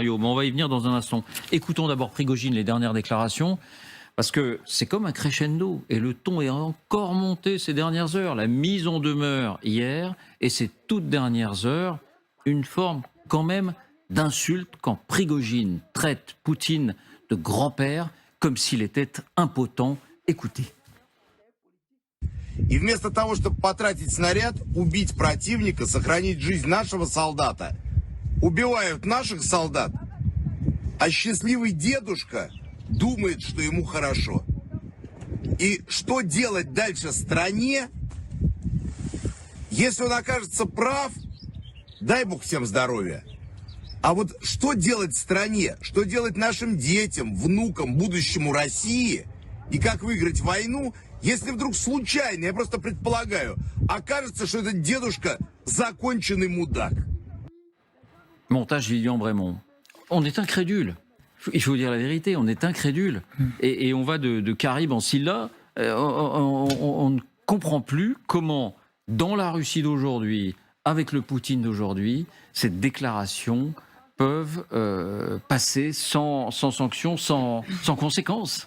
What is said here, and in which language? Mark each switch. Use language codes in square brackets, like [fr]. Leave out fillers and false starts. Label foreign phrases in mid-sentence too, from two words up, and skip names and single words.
[fr] Mais on va y venir dans un instant. Écoutons d'abord Prigojine, les dernières déclarations, parce que c'est comme un crescendo, et le ton est encore monté ces dernières heures. La mise en demeure hier, et ces toutes dernières heures, une forme quand même d'insulte quand Prigojine traite Poutine de grand-père comme s'il était impotent. Écoutez. [ru] И вместо того, чтобы потратить снаряд, убить противника, сохранить жизнь нашего солдата, убивают наших солдат, а счастливый дедушка думает, что ему хорошо. И что делать дальше стране, если он окажется прав, дай бог всем здоровья. А вот что делать стране, что делать нашим детям, внукам, будущему России, и как выиграть войну, если вдруг случайно, я просто предполагаю, окажется, что этот дедушка законченный мудак. [fr] Montage Lilian Brémond. On est incrédule. Il faut dire la vérité, on est incrédule. Et on va de Caribe en Scylla. On ne comprend plus comment, dans la Russie d'aujourd'hui, avec le Poutine d'aujourd'hui, ces déclarations peuvent passer sans sanction, sans conséquence.